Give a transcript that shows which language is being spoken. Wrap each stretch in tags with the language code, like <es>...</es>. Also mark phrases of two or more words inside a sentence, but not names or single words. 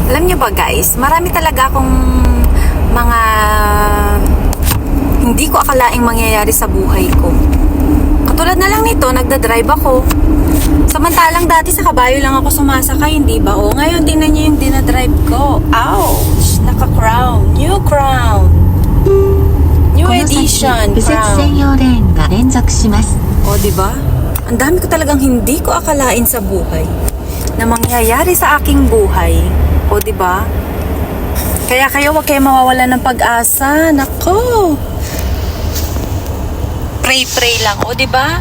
<tl>nyo ba guys, marami talaga akong mga hindi ko akalaing mangyayari sa buhay ko. Katulad na lang nito, nagdadrive ako. Samantalang dati sa kabayo lang ako sumasakay, hindi ba? O ngayon, tingnan nyo yung dinadrive ko.</tl> <en>Ouch! Naka-crown. New crown. New</en> <ja>この先</ja> <en>edition</en> <ja>右折</ja> <en>crown.</en> <ja>専用レーンが連続します。</ja> <tl>O, diba? Ang dami ko talagang hindi ko akalain sa buhay na mangyayari sa aking buhay. O, diba? Kaya kayo, wag kayo mawawalan ng pag-asa. Nako! Pray-pray lang. O, diba?</tl>